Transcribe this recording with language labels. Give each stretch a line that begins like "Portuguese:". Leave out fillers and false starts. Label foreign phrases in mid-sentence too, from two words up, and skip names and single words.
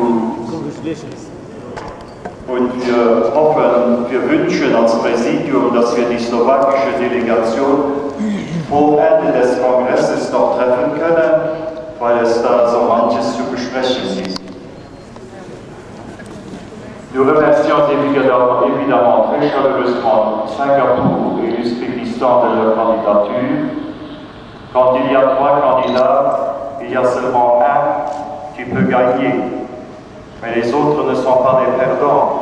German: wir wünschen als Präsidium, dass wir die slowakische Delegation vor Ende des Kongresses noch treffen können, weil es da so manches zu besprechen gibt.
French: Nous remercions évidemment très chaleureusement Singapour et l'Ouzbékistan de leur candidature. Quand il y a 3 candidats, il y a seulement un qui peut gagner. Mais les autres ne sont pas des perdants.